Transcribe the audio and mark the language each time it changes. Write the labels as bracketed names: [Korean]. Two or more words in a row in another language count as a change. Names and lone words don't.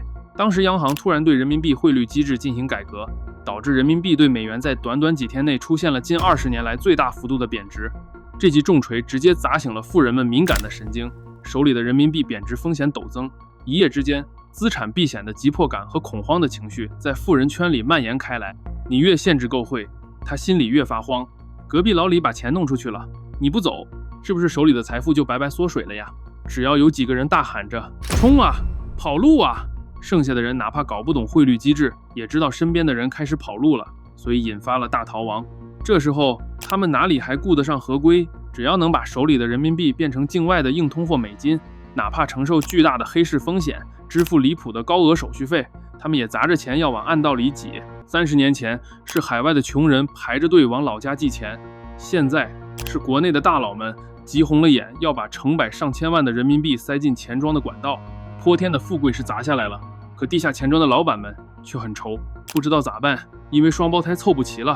[Chinese] 當時央行突然對人民幣匯率機制進行改革，導致人民幣對美元在短短幾天內出現了近20年來最大幅度的貶值。這記重錘直接砸醒了富人們敏感的神經，手裡的人民幣貶值風險陡增，一夜之間，資產避險的急迫感和恐慌的情緒在富人圈裡蔓延開來。你越限制購匯，他心裡越發慌。隔壁老李把錢弄出去了，你不走，是不是手裡的財富就白白縮水了呀？只要有幾個人大喊着衝啊，跑路啊，剩下的人哪怕搞不懂匯率機制，也知道身邊的人開始跑路了，所以引發了大逃亡。這時候他們哪裡還顧得上合規？只要能把手裡的人民幣變成境外的硬通貨美金，哪怕承受巨大的黑市風險，支付離譜的高額手續費，他們也砸着錢要往暗道裡擠。30年前是海外的窮人排着隊往老家寄錢，現在是國內的大佬們急紅了眼，要把成百上千萬的人民幣塞進錢莊的管道。泼天的富貴是砸下來了，可地下錢莊的老板們卻很愁，不知道咋辦，因為双胞胎湊不齊了。